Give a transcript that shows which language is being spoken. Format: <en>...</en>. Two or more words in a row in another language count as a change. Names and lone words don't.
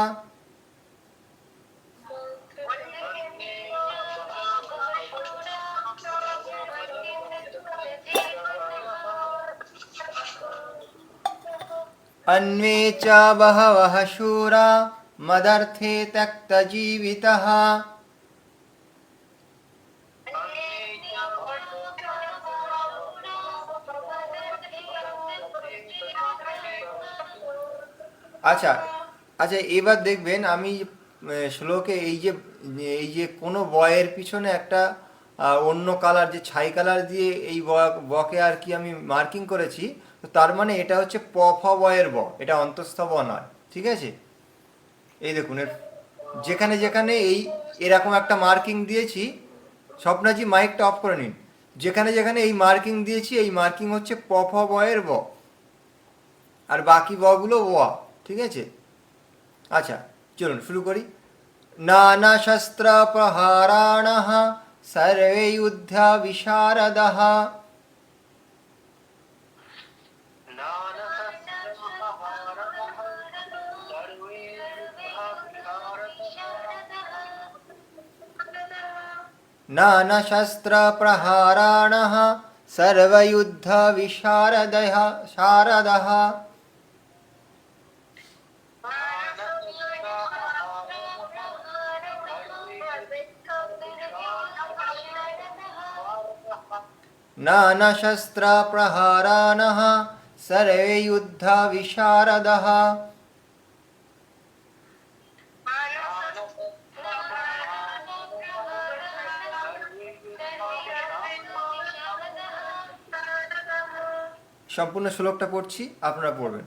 <sa>अन्वे च बहवः शूरा मदर्थे त्यक्तजीवितः।</sa> <bn>আচ্ছা আচ্ছা, এবার দেখবেন আমি শ্লোকে এই যে কোনো বয়ের পিছনে একটা অন্য কালার, যে ছাই কালার দিয়ে এই বকে আর কি আমি মার্কিং করেছি, তো তার মানে এটা হচ্ছে প ফ বয়ের ব, এটা অন্তঃস্থ ব নয়, ঠিক আছে। এই দেখুন যেখানে যেখানে এই এরকম একটা মার্কিং দিয়েছি, স্বপ্নাজি মাইকটা অফ করে নিন, যেখানে যেখানে এই মার্কিং দিয়েছি এই মার্কিং হচ্ছে প ফ বয়ের ব, আর বাকি বগুলো ও, ঠিক আছে। আচ্ছা চলুন শুরু করি।</bn> <sa>নানা শস্ত্র প্রহারাণঃ সর্বে যুদ্ধা বিশারদঃ। नाना शस्त्र प्रहाराणः सर्वयुद्ध विशारदः शारदः। नाना शस्त्र प्रहाराणः सर्वे युद्ध विशारदः।</sa> <bn>সম্পূর্ণ শ্লোকটা পড়ছি, আপনারা পড়বেন।</bn>